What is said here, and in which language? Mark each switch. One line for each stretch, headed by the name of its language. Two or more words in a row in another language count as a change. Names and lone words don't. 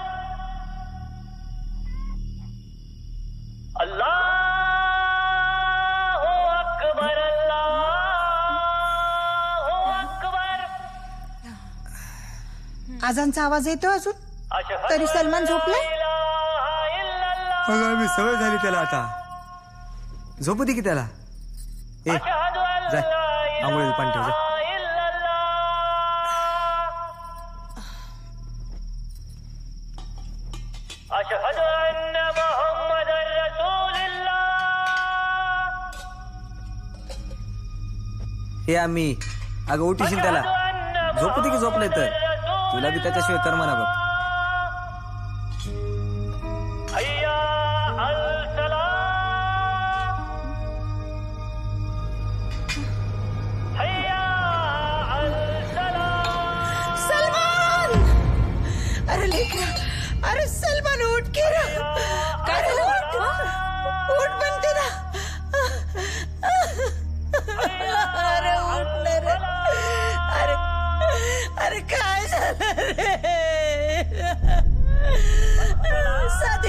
Arabic: الله أكبر. الله أكبر.
Marathi: आजांचा आवाज येतो अजून तरी सलमान झोपलाय. मी सवय झाली त्याला. आता झोपू दे की त्याला. ए जाय आंघोळीला पाणी ठेव जा.
Arabic: أشهد أن محمدا رسول الله.
Marathi: हे आम्ही अगं उठीशील त्याला झोपू दे की झोपलंय तर तुला बी त्याच्याशिवाय कर म्हणा बघ.
Arabic: حي على السلام. حي على السلام.
Marathi: सलमान अरे लेकरा अरे सलमान उठ के रे. काय झालं उठ म्हणते ना. अरे उठ ना रे. अरे अरे काय झालं रे सादिक.